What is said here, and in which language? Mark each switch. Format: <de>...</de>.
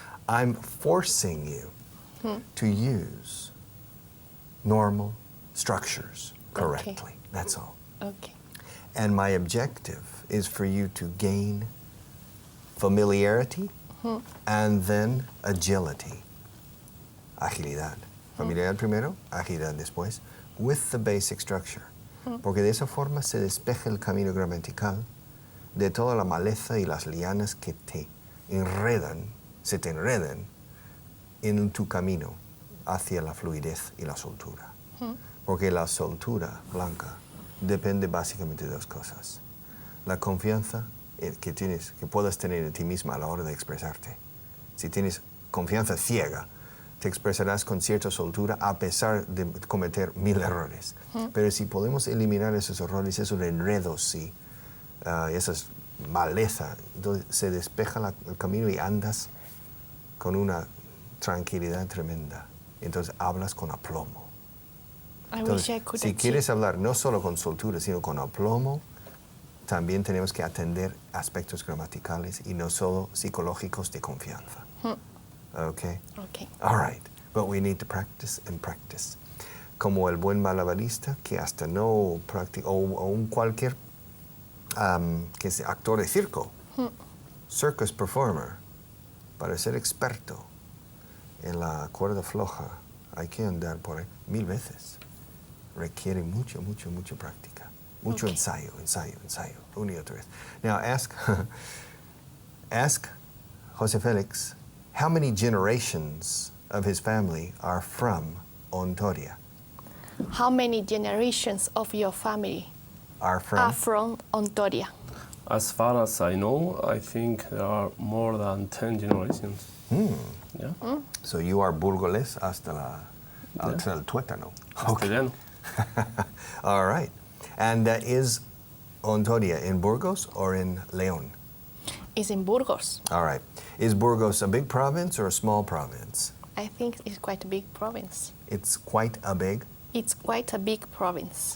<en>I'm forcing you to use normal structures correctly. That's all. Okay. And my objective is for you to gain familiarity and then agility.</en> <es>Agilidad. Familiaridad primero, agilidad después,</es> <en>with the basic structure.</en> <es>Porque de esa forma se despeja el camino gramatical de toda la maleza y las lianas que te enredan, se te enredan en tu camino hacia la fluidez y la soltura. Porque la soltura, Blanca, depende básicamente de dos cosas. La confianza que puedas tener en ti misma a la hora de expresarte. Si tienes confianza ciega, te expresarás con cierta soltura a pesar de cometer 1000 errores. Pero si podemos eliminar esos errores, esos enredos, sí, esas maleza, entonces se despeja el camino y andas con una tranquilidad tremenda. Entonces hablas con aplomo. Entonces, si quieres hablar no solo con soltura, sino con aplomo, también tenemos que atender aspectos gramaticales y no solo psicológicos de confianza.</es> <en>Okay? Okay. All right. But we need to practice and practice.</en> <es>Como el buen malabarista que hasta no practica, o un cualquier que sea actor de circo,</es> <en>circus performer,</en> <es>para ser experto en la cuerda floja, hay que andar por ahí 1000 veces. Requiere mucha práctica. Mucho ensayo, una y otra vez.</es> <en>Now ask Jose Felix, how many generations of his family are from Ontoria? How many generations of your family Are are from Ontoria? As far as I know, I think there are more than 10 generations. Yeah. So you are</en> <es>burgoles hasta el tuétano. Castellano.</es> <en>All right. And is Ontoria in Burgos or in León? It's in Burgos. All right. Is Burgos a big province or a small province? I think it's quite a big province. It's quite a big. It's quite a big province.</en>